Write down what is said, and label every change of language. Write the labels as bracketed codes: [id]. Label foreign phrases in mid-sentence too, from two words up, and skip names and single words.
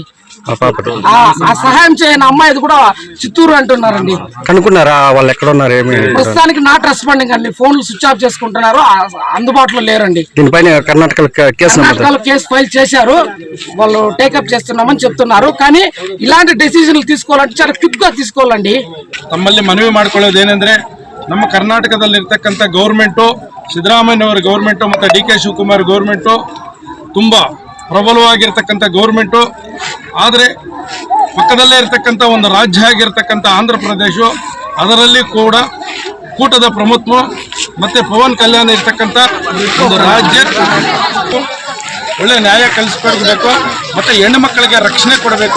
[te] ఆ సహాయం చేయని అమ్మాయి కూడా చిత్తూరు అంటున్నారండి. కనుక్కున్నారా వాళ్ళు ఎక్కడ ఉన్నారు? ప్రస్తుతానికి [en] not responding [te] అండి. ఫోన్లు [en] switch off [te] చేసుకుంటున్నారు, అందుబాటులో లేరండి. దీనిపైన కర్ణాటకలో [en] case file [te] చేశారు, వాళ్ళు టేకప్ చేస్తున్నామని చెప్తున్నారు. కానీ ఇలాంటి ಡೆಸಿಷನ್ తీసుకోవాలంటే చాలా ಕ್ವಿಕ್ గా తీసుకోవాలండి. [kn] ತಮ್ಮಲ್ಲಿ ಮನವಿ ಮಾಡಿಕೊಳ್ಳೋದು ಏನಂದ್ರೆ, ನಮ್ಮ ಕರ್ನಾಟಕದಲ್ಲಿರ್ತಕ್ಕಂಥ ಗೌರ್ಮೆಂಟು, ಸಿದ್ದರಾಮಯ್ಯನವರ ಗೌರ್ಮೆಂಟು ಮತ್ತು DK ಶಿವಕುಮಾರ್ ಗೌರ್ಮೆಂಟು ತುಂಬ ಪ್ರಬಲವಾಗಿರ್ತಕ್ಕಂಥ ಗೌರ್ಮೆಂಟು. ಆದರೆ ಪಕ್ಕದಲ್ಲೇ ಇರತಕ್ಕಂಥ ಒಂದು ರಾಜ್ಯ ಆಗಿರ್ತಕ್ಕಂಥ ಆಂಧ್ರ ಪ್ರದೇಶ, ಅದರಲ್ಲಿ ಕೂಡ ಕೂಟದ ಪ್ರಮುಖ ಮತ್ತು ಪವನ್ ಕಲ್ಯಾಣ್ ಇರ್ತಕ್ಕಂಥ ಒಂದು ರಾಜ್ಯ ಒಳ್ಳೆ ನ್ಯಾಯ ಕಲಿಸಿಕೊಡಬೇಕು, ಮತ್ತೆ ಹೆಣ್ಣು ಮಕ್ಕಳಿಗೆ ರಕ್ಷಣೆ ಕೊಡಬೇಕು.